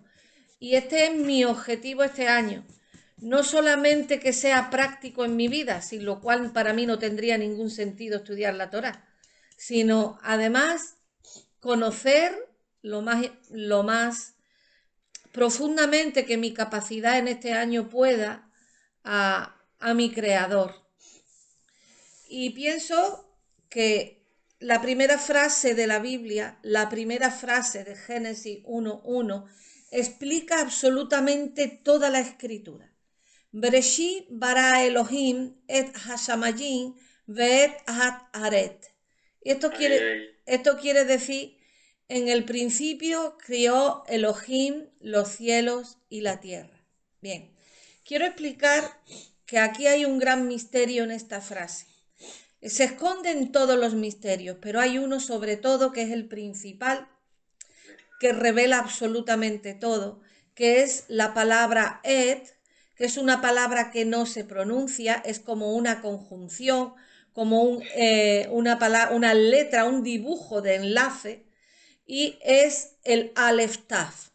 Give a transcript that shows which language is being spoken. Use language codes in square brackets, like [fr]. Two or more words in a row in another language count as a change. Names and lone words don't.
[es] Y este es mi objetivo este año. No solamente que sea práctico en mi vida, sin lo cual para mí no tendría ningún sentido estudiar la Torá, sino además conocer lo más profundamente que mi capacidad en este año pueda a mi Creador. Y pienso que la primera frase de la Biblia, la primera frase de Génesis 1:1, explica absolutamente toda la escritura. [he] בראשית ברא אלהים את השמים ואת הארץ. [es] Esto quiere decir: en el principio crió Elohim los cielos y la tierra. Bien, quiero explicar que aquí hay un gran misterio en esta frase. Se esconden todos los misterios, pero hay uno sobre todo que es el principal, que revela absolutamente todo, que es la palabra et, que es una palabra que no se pronuncia, es como una conjunción, como una letra, un dibujo de enlace, y es el Aleph Taf.